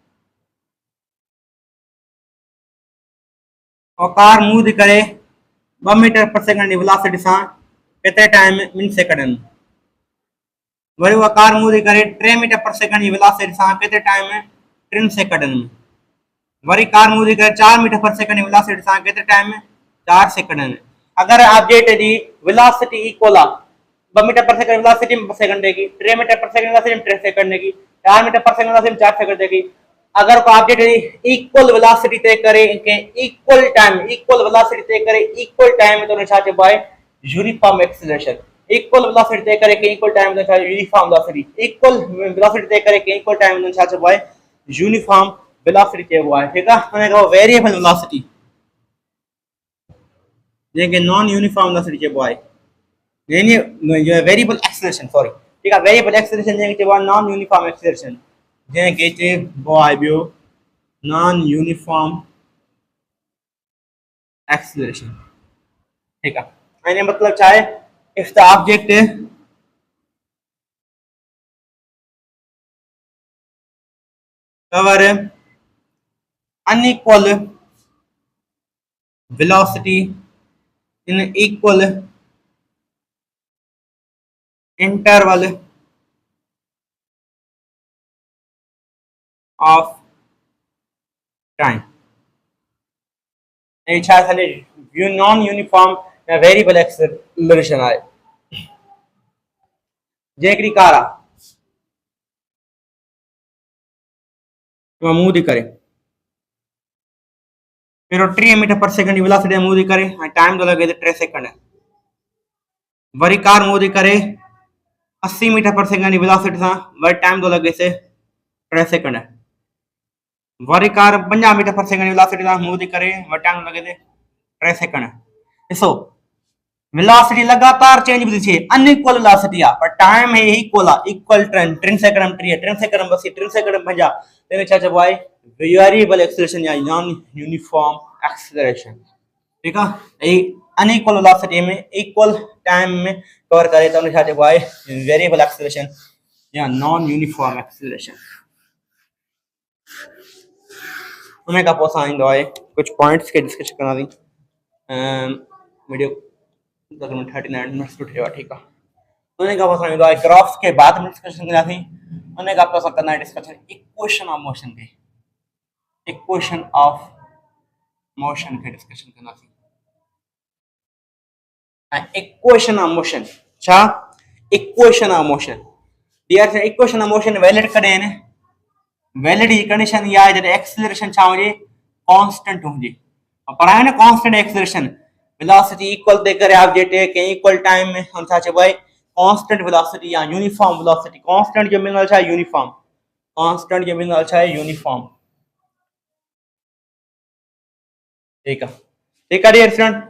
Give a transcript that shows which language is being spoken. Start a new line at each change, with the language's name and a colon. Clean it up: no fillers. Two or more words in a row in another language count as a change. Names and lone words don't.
Sindhi: और कार मूव थी करे 2
English: meter per second
Sindhi: जी वेलोसिटी सां केतिरे टाइम में 2 सेकंड में। वरी उहा कार मूव थी करे 3
English: meter per second
Sindhi: जी वेलोसिटी सां केतिरे टाइम में 3 सेकंड में। वरी कार मूव थी करे 4
English: meter per second
Sindhi: जी वेलोसिटी सां केतिरे टाइम में 4 सेकंड में। अगर ऑब्जेक्ट जी
English: velocity equal
Sindhi: आहे 2
English: meter per second velocity
Sindhi: में 2 सेकंड देगी, 3
English: meter per second velocity
Sindhi: में 3 सेकंड देगी, 4
English: meter per second velocity
Sindhi: में 4 सेकंड देगी। अगर को
English: object equal velocity
Sindhi: तय करे के
English: equal velocity
Sindhi: तय करे
English: equal time
Sindhi: में तो छा चइबो आहे
English: uniform acceleration. equal velocity
Sindhi: तय करे के
English: equal time
Sindhi: में छा
English: uniform velocity, equal velocity
Sindhi: तय करे के
English: equal time
Sindhi: में छा चइबो आहे
English: uniform velocity
Sindhi: चइबो आहे। ठीक आहे, हुन खां
English: variable velocity
Sindhi: जंहिंखे
English: non uniform velocity
Sindhi: चइबो आहे यानी
English: variable acceleration sorry.
Hindi: ठीक है,
English: variable acceleration
Sindhi: जंहिंखे चइबो आहे
English: non uniform acceleration,
Sindhi: जंहिंखे चइबो आहे ॿियो
English: non uniform acceleration.
Hindi: ठीक है,
Sindhi: यानी मतलब छा आहे
English: if the object cover
Sindhi: unequal
English: velocity in equal interval of time,
Sindhi: ये छा थाले
English: non uniform
Sindhi: या
English: variable acceleration
Sindhi: आहे। जे हिकिड़ी कार आहे मूव थी करे पहिरियों 3
English: meter per second
Sindhi: जी वेलोसिटी मूव थी करे ऐं टाइम थो लगे 3 सेकंड। वरी कार मूव थी करे 80
English: meter per second
Sindhi: जी वेलोसिटी सां वरी टाइम थो लगे 3 सेकंड। वरी कार 50
English: meter per second
Sindhi: जी वेलोसिटी सां मूव थी करे वरी टाइम थो लगे 3 सेकंड। ॾिसो वेलोसिटी लगातार चेंज थी थिए,
English: unequal velocity
Sindhi: आहे पर टाइम है इक्वल आहे, इक्वल 3 सेकंड में 30, 3 सेकंड में 80, 3 सेकंड में 50, तेने छा चइबो आहे
English: variable acceleration
Sindhi: या
English: non uniform acceleration.
Hindi: ठीक है,
Sindhi: ए
English: unequal velocity
Sindhi: में
English: equal time
Sindhi: में कवर करे तो छा चइबो आहे
English: variable acceleration
Sindhi: या
English: non uniform acceleration.
Sindhi: उन खां पोइ असां ईंदो आहे कुछ पॉइंट्स के डिस्कस कंदासीं। वीडियो तकरीबन 39 मिनट्स टू ठहियो आहे। ठीक आहे, उन खां पोइ असां ईंदो आहे ग्राफ्स के बाद में डिस्कशन कंदासीं। उन खां पोइ असां कंदा डिस्कशन
English: equation of motion
Sindhi: के,
English: equation of motion
Sindhi: के डिस्कशन कंदासीं।
English: equation of motion
Sindhi: छा
English: equation of motion dear equation of motion valid
Sindhi: कॾहिं आहिनि वैलिड जी कंडीशन इहा आहे जॾहिं एक्सीलरेशन छा हुजे कांस्टेंट हुजे। पढ़ायो न
English: constant acceleration velocity equal
Sindhi: तय करे ऑब्जेक्ट के
English: equal time
Sindhi: में हम छा चइबो आहे
English: constant velocity
Sindhi: या
English: uniform velocity.
Sindhi: कांस्टेंट जो मीनिंग छा यूनिफॉर्म, कांस्टेंट जो मीनिंग छा यूनिफॉर्म। ठीक आहे, ठीक आहे
English: dear student.